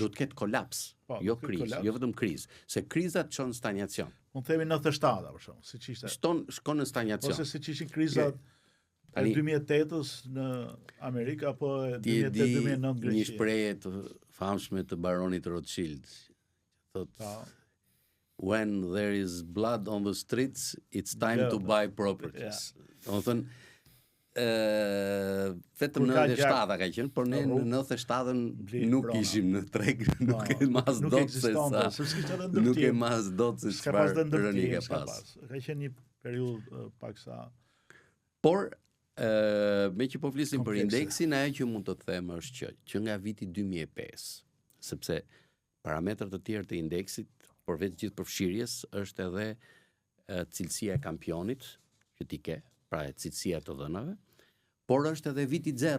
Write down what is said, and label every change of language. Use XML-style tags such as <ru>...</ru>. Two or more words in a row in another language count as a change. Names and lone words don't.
<sq>Do të ketë kolaps, jo kriz, jo vetëm kriz, se kriza çon stagnacion. Mund të themi 97 për shkak, siç ishte. Shkon në stagnacion. Ose siç ishin krizat e 2008-s në Amerikë apo 2008-2009 në Greqi. Një shprehje të famshme të baronit Rothschild. Thotë</sq> <en>when there is blood on the streets, it's time to buy properties.</en> <sq>Domethënë vetëm në 97 ka qenë, por ne në 97 nuk ishim në treg, nuk e mas dot se sa. Nuk e mas dot se çfarë rënie ka pas. Ka qenë një periudhë paksa. Por me që po flisim për indeksin, ajo që mund të them është që nga viti 2005, sepse parametrat të tjerë të indeksit, përveç gjithë përfshirjes, është edhe cilësia e kampionit që ti ke, pra cilësia të dhënave, por është edhe viti 0.</sq>